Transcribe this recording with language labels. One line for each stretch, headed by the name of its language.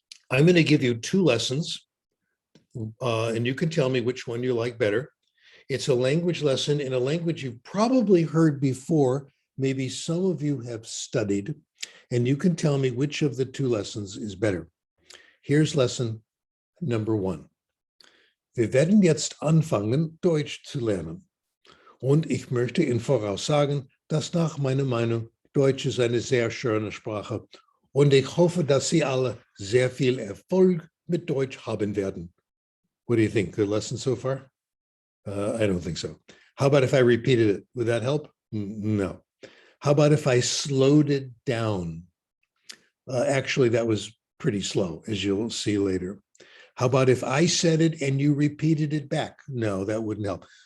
English: I'm going to give you two lessons, and you can tell me which one you like better. It's a language lesson in a language you've probably heard before. Maybe some of you have studied, and you can tell me which of the two lessons is better. Here's lesson number one.
German: Wir werden jetzt anfangen, Deutsch zu lernen. Und ich möchte Ihnen voraussagen, dass nach meiner Meinung Deutsch ist eine sehr schöne Sprache. Und ich hoffe, dass Sie alle sehr viel Erfolg mit Deutsch haben werden.
English: What do you think? Good lesson so far? I don't think so. How about if I repeated it? Would that help? No. How about if I slowed it down? Actually, that was pretty slow, as you'll see later. How about if I said it and you repeated it back? No, that wouldn't help.